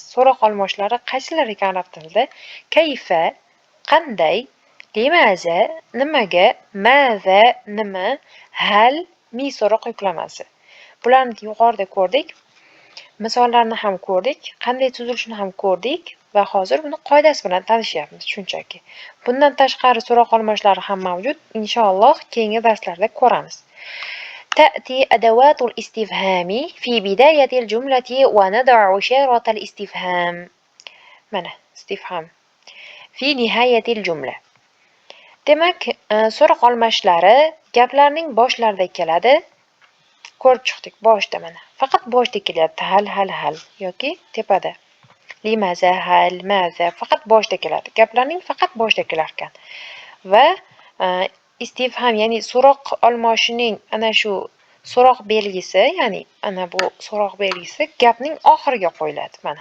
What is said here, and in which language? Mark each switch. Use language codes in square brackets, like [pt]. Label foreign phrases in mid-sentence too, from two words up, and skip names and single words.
[uz] So'roq olmoshlari qaysilari ekan arab tilida? Kayfa, qanday, limaza, nimaga, maza, nima, hal, mi so'roq yuklamasi. Bularni yuqorida ko'rdik. Misollarni ham ko'rdik, qanday tuzilishini ham ko'rdik va hozir buni qoidasi bilan tanishyapmiz shunchaki. Bundan tashqari so'roq olmoshlari ham mavjud. Inshaalloh keyingi darslarda ko'ramiz. [ar] تأتي أدوات الاستفهام في بداية الجملة ونضع إشارة الاستفهام. mana istifham في نهاية الجملة. [uz] Demak, so'roq olmoshlari gaplarning boshlarida keladi. Ko'rib chiqdik boshda mana. Faqat boshda kelyapti. Hal yoki tepada. Limaza, hal, maza faqat boshda keladi. Gaplarning faqat boshda kelar ekan. Va istifham, ya'ni so'roq olmoshining ana shu so'roq belgisi, ya'ni ana bu so'roq belgisi gapning oxiriga qo'yiladi mana.